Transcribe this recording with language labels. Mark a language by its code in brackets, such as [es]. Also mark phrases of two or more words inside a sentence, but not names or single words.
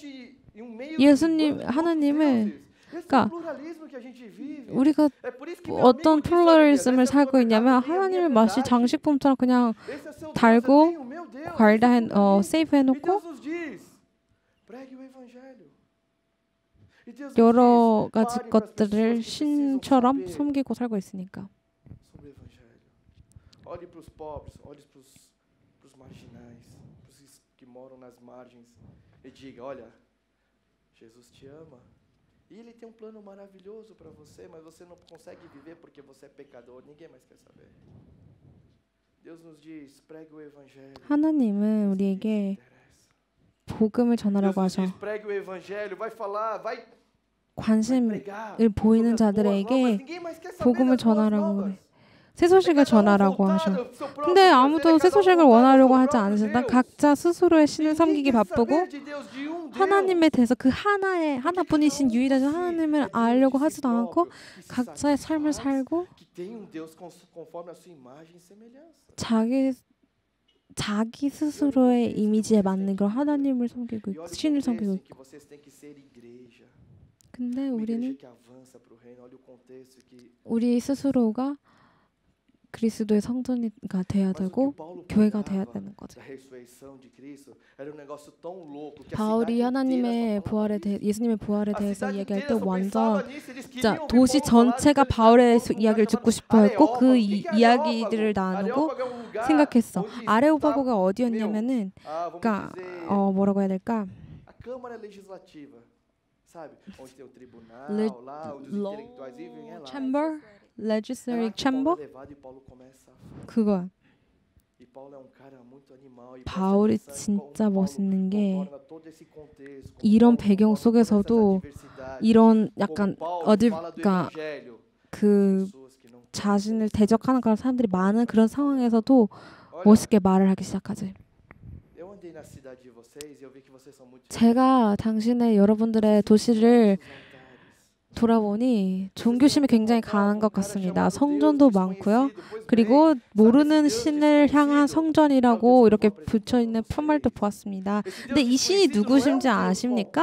[ko] 하나님을, 그러니까 우리가 어떤 플루럴리즘을 살고 있냐면, 하나님을 마치 장식품처럼 그냥 달고 세이브 해놓고 여러 가지 것들을 신처럼 섬기고 살고 있으니까. [pt] Olhe para os pobres, olhe para os marginais, para os que moram nas margens, e diga: olha, Jesus te ama. E Ele tem um plano maravilhoso para você, mas você não consegue viver porque você é pecador. Ninguém mais quer saber. Deus nos diz: pregue o evangelho. [ko] 하나님은 우리에게 복음을 전하라고 하셔. [pt] pregue o evangelho, vai falar, vai [ko] 관심을 보이는 자들에게 복음을 전하라고 그래. 새 소식을 전하라고 하셔. 근데 아무도 새 소식을 원하려고 하지 않으신다. 각자 스스로의 신을 섬기기 바쁘고 하나님에 대해서 그 하나뿐이신 유일하신 하나님을 알려고 하지도 않고 각자의 삶을 살고 자기 스스로의 이미지에 맞는 그런 하나님을 섬기고 신을 섬기고 있고. 근데 [pt] Uma igreja [ko] 우리는 [pt] que avança para o reino. Olha o contexto que [ko] 우리 스스로가 그리스도의 성전이가 돼야 [pt] Mas o que [ko] 되고 Paulo 교회가 돼야 [pt] pregava [ko] 되는 거죠. [pt] da ressurreição de Cristo era um negócio tão louco que a [ko] 바울이 [pt] cidade inteira [ko] 하나님의 [pt] só [ko] 부활에 [pt] falava [ko] 대해 [pt] nisso. [ko] 예수님의 부활에 [pt] A [ko] 대해서 [pt] cidade [ko] 이야기할 때 [pt] inteira só [ko] 완전 [pt] pensava nisso. Eles [ko] 진짜 [pt] queriam ouvir [ko] 도시 [pt] Paulo falar [ko] 전체가 [pt] dessa [ko] 바울의 [pt] cidade, um lugar [ko] 이야기를 듣고 [pt] chamado [ko] 싶어 했고 그 [pt] Areópago. O que que é [ko] 이야기들을 Areópago? 나누고 [pt] Areópago é um lugar [ko] 생각했어. [pt] onde [ko] 아레오파고가 [pt] está, meu, [ko] 어디였냐면은 [pt] vamos [ko] 그러니까 [pt] dizer, [ko] 뭐라고 해야 될까? [pt] a Câmara Legislativa, sabe? Onde tem o tribunal, Le- lá, onde os intelectuais vivem, é lá. Chamber, É lá Legislative que Paulo Chamber é levado e Paulo começa a falar. [ko] 그거. [pt] E Paulo é um cara muito animal e [ko] 바울이 [pt] presta atenção em como [ko] 진짜 Paulo 멋있는 게 [pt] contorna todo esse contexto, como [ko] 이런 Paulo 배경 [pt] contorna todas essas [ko] 속에서도 [pt] adversidades, [ko] 이런 [pt] como [ko] 약간 Paulo 어디 [pt] fala do [ko] 그러니까 [pt] evangelho, [ko] 그 [pt] pessoas que não querem [ko] 자신을 [pt] ser. [ko] 대적하는 그런 사람들이 많은 그런 상황에서도 [pt] Olha, [ko] 멋있게 말을 하기 시작하지. [pt] eu andei na cidade de vocês e eu vi que vocês são muito [ko] 제가 당신의 여러분들의 도시를 돌아보니 종교심이 굉장히 강한 것 같습니다. 성전도 많고요. 그리고 모르는 신을 향한 성전이라고 이렇게 붙여있는 표말도 보았습니다. 근데 이 신이 누구신지 아십니까?